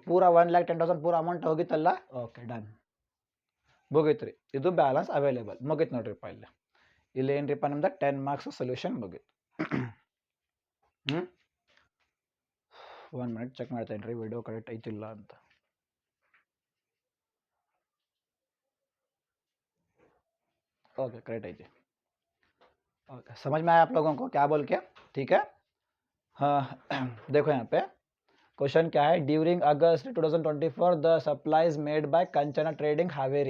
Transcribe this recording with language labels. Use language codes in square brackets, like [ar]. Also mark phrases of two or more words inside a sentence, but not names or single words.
[kn] ಪೂರ 1,10,000 ಪೂರ ಅಮೌಂಟ್ ಹೋಗಿತ್ತಲ್ಲ. [en] OK, done, [kn] ಮುಗೀತು ರೀ. ಇದು [en] balance available [kn] ಮುಗೀತು ನೋಡ್ರಿಪ್ಪ. ಇಲ್ಲಿ ಏನ್ರಿಪ್ಪ ನಿಮ್ದು [en] 10 marks solution [kn] ಮುಗೀತು. [en] 1 minute check [kn] ಮಾಡ್ತೇನೆ ರೀ, [en] video correct [kn] ಐತಿಲ್ಲ ಅಂತ. [en] OK correct [hi] है जी। ओके, समझ में आया आप लोगों को क्या बोल के, ठीक है। हाँ देखो यहाँ पे क्वेश्चन क्या है, [en] during August 2024 the supplies made by Kanchana Trading Haveri.